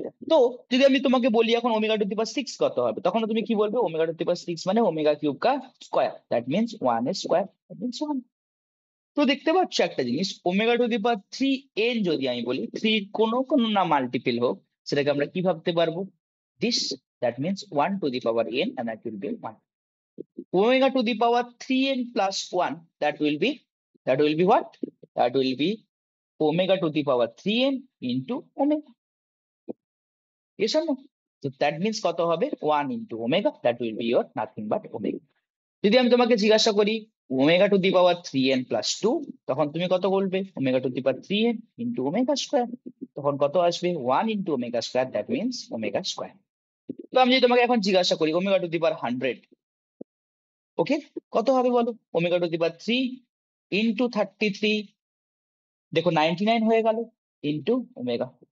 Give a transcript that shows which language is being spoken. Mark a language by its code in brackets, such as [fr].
[bn] তো যদি আমি তোমাকে বলি এখন omega to the power six কত হবে, তখন তুমি কি বলবে, omega to the power six মানে ওমেগা কিউব কা স্কোয়ার, [en] That means one এর square, that means one. [bn] তো দেখতে পাচ্ছ একটা জিনিস, omega to the power three N যদি আমি বলি, থ্রি কোনো কোনো না মাল্টিপল হোক, সেটাকে আমরা কি ভাবতে পারবো, [en] This, that means one to the power n and that will be one. Omega to the power 3n plus 1, that will be what, that will be omega to the power 3n into omega, yes or no? So that means [bn] কত হবে, [en] 1 into omega, that will be your nothing but omega। [bn] যদি আমি তোমাকে জিজ্ঞাসা করি omega to the power 3n plus 2, তখন তুমি কত বলবে, omega to the power 3n into omega square, তখন কত আসবে, 1 into omega square, [en] that means omega square। [bn] তো আমি যদি তোমাকে এখন জিজ্ঞাসা করি ওমেগা টু দি পাওয়ার 100, ওকে, কত হবে বলো, omega to the power 3 into 33, দেখো 99 হয়ে গেল, ইন্টু ওমেগা।